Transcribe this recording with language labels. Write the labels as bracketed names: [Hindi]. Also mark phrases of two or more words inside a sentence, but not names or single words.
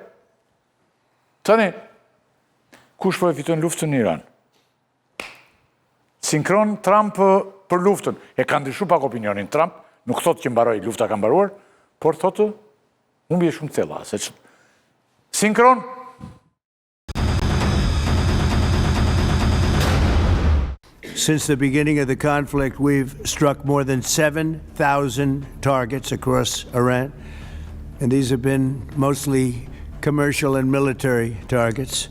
[Albanian] Tani kush po e fiton luftën në Iran? Sinkron Trump për luftën. E ka ndryshuar pak opinionin Trump, nuk thotë që mbaroi, lufta ka mbaruar, por thotë humbi shumë thella, se sinkron. [English] Since the beginning of the conflict, we've struck more than 7,000 targets across Iran, and these have been mostly commercial and military targets.